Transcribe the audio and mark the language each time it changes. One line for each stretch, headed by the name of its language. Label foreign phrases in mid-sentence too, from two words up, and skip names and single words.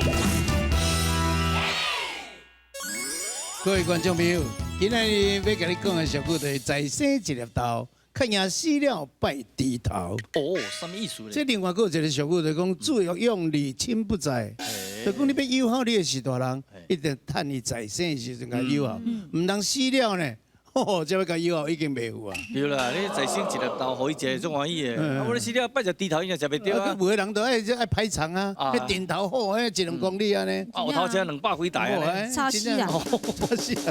Min Nan Chinese: 各位观众朋友，今日要甲你讲的俗语就是再生一粒豆，看赢死了拜低头。哦，什么意思这咧？另外还有一个俗语就是讲子欲养而亲不在，就讲你要友好你的是大人，一定趁你在生的时阵甲友好，唔通死了呢。哦，这要甲友好已经袂有啊。对啦，你再生一粒豆，互伊食足欢喜的。啊，我咧死了拜只低头，伊也食袂着啊。有的人都爱排长啊，迄顶头好，迄1、2公里安尼。啊，后头车200几台啊。差死啊！差死啊！